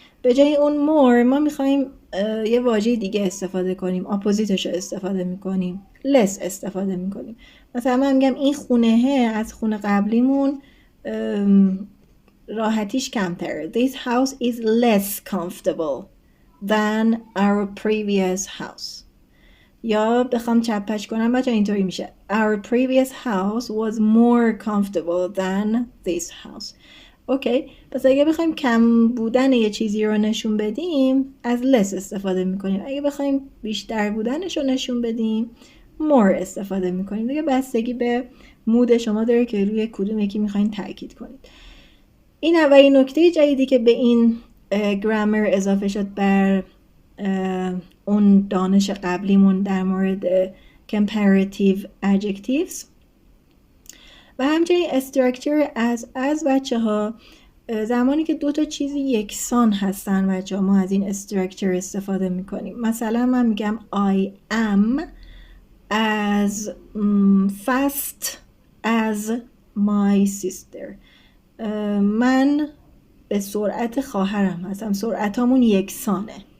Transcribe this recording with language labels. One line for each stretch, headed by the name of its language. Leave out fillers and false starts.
Persian: به جای اون more ما میخوایم یه واژه دیگه استفاده کنیم، اپوزیتش رو استفاده میکنیم، less استفاده میکنیم. مثلا من میگم این خونه از خونه قبلیمون راحتیش کمتره.
English: This house is less comfortable than our previous house.
Persian: یا بخوام چپش کنم بچه اینطوری میشه
English: Our previous house was more comfortable than this house.
Persian: اوکی، پس اگه بخوایم کم بودن یه چیزی رو نشون بدیم از less استفاده میکنیم. اگه بخوایم بیشتر بودنش رو نشون بدیم more استفاده میکنیم. دیگه بستگی به مود شما داره که روی کدوم یکی میخواین تاکید کنید. این اولین نکته جدیدی که به این گرامر اضافه شد بر اون دانش قبلیمون در مورد comparative adjectives. و همچنین structure از بچه ها زمانی که دو تا چیزی یکسان هستن بچه ها ما از این structure استفاده میکنیم. مثلا من میگم
English: I am as fast as my sister.
Persian: من به سرعت خواهرم هستم، سرعتامون یکسانه.